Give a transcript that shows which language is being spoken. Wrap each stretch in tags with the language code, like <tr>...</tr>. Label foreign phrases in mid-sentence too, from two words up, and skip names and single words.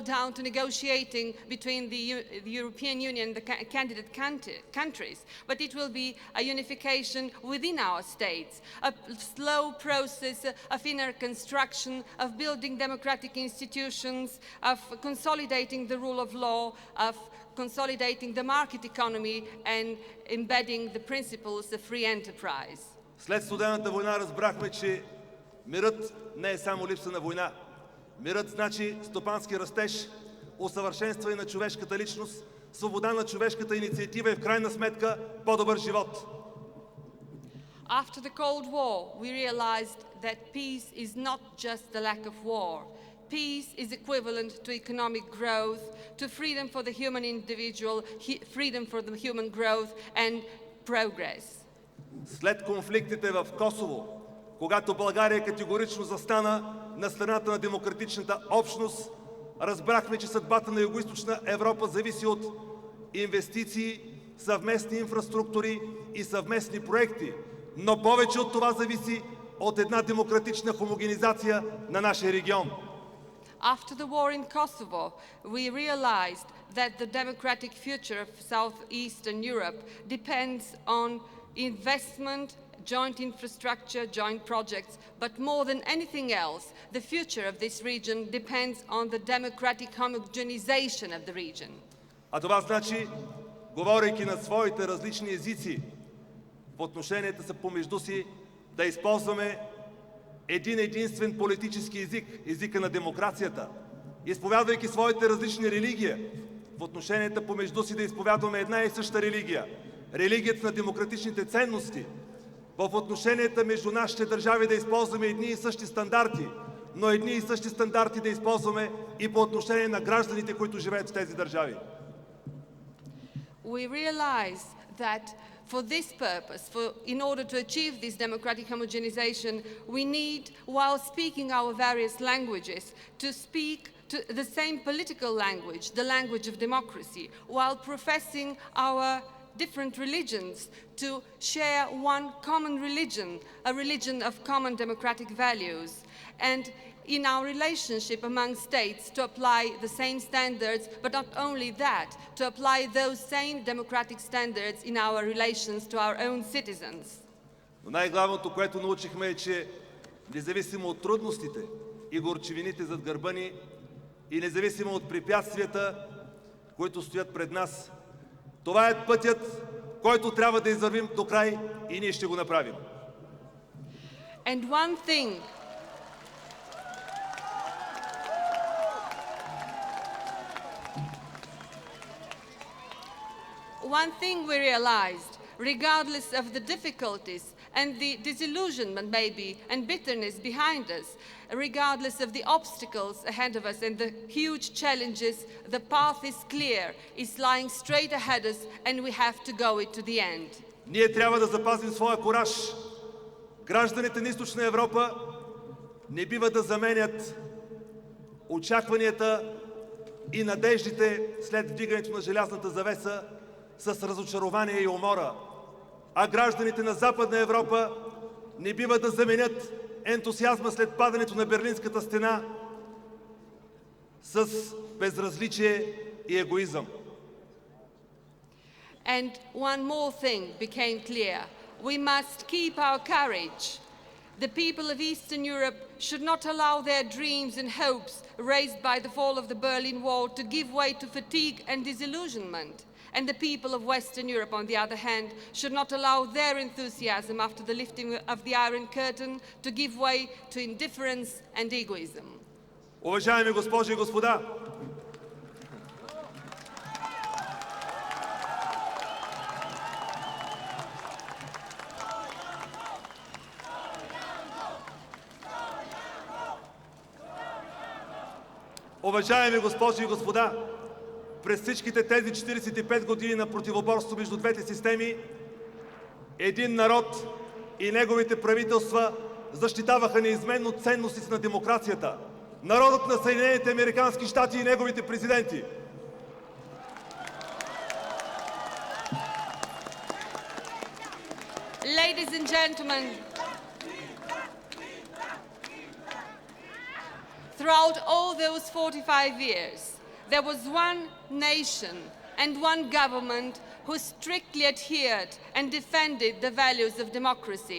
<en>down to negotiating between the European Union and the candidate countries, but it will be a unification within our states, a slow process of inner construction, of building democratic institutions, of consolidating the rule of law, of consolidating the market economy and embedding the principles of free enterprise.</en> <bg>След студената война разбрахме, че мирът не е само липса на война. Мирът значи стопански растеж, усъвършенстване на човешката личност, свобода на човешката инициатива и в крайна сметка по-добър живот.</bg> <en>After the Cold War, we realized that peace is not just the lack of war. Peace is equivalent to economic growth, to freedom for the human individual, freedom for the human growth and progress.</en> <bg>След конфликтите в Косово, когато България категорично застана на страната на демократичната общност, разбрахме, че съдбата на Югоизточна Европа зависи от инвестиции, съвместни инфраструктури и съвместни проекти, но повече от това зависи от една демократична хомогенизация на нашия регион.</bg> <en>After the war in Kosovo, we realized that the democratic future of Southeastern Europe depends on investment, joint infrastructure, joint projects, but more than anything else, the future of this region depends on the democratic homogenization of the region.</en> <bg>А това значи, говорейки на своите различни езици, в отношенията са помежду си, да използваме един единствен политически език, езика на демокрацията, изповядвайки своите различни религии, в отношенията помежду си да изповядваме една и съща религия, религията на демократичните ценности, в отношенията между нашите държави да използваме едни и същи стандарти, но едни и същи стандарти да използваме и по отношение на гражданите, които живеят в тези държави.</bg> <en>We realize that for this purpose, in order to achieve this democratic homogenization, we need, while speaking our various languages, to speak to the same political language, the language of democracy, while professing our different religions to share one common religion, a religion of common democratic values, and in our relationship among states to apply the same standards, but not only that, to apply those same democratic standards in our relations to our own citizens.</en> <bg>Но най-главното, което научихме е, че независимо от трудностите и горчивините зад гърба ни и независимо от препятствията, които стоят пред нас, това е пътят, който трябва да извървим до край и ние ще го направим.</bg> <en>And one thing we realized, regardless of the difficulties and the disillusionment maybe and bitterness behind us, regardless of the obstacles ahead of us and the huge challenges, the path is clear, it's lying straight ahead us and we have to go it to the end.</en> <bg>Ние трябва да запазим своя кураж. Гражданите на Източна Европа не бива да заменят очакванията и надеждите след вдигането на желязната завеса с разочарование и умора. А гражданите на Западна Европа не бива да заменят ентусиазма след падането на Берлинската стена с безразличие и егоизъм.</bg> <en>And one more thing became clear. We must keep our courage. The people of Eastern Europe should not allow their dreams and hopes raised by the fall of the Berlin Wall to give way to fatigue and disillusionment. And the people of Western Europe, on the other hand, should not allow their enthusiasm after the lifting of the Iron Curtain to give way to indifference and egoism.</en> <bg>Уважаеми госпожи и господа, уважаеми госпожи и господа, през всичките тези 45 години на противоборство между двете системи, един народ и неговите правителства защитаваха неизменно ценностите на демокрацията. Народът на Съединените американски щати и неговите президенти.</bg> <en>Ladies and gentlemen, throughout all those 45 years, there was one nation and one government who strictly adhered and defended the values of democracy.</en>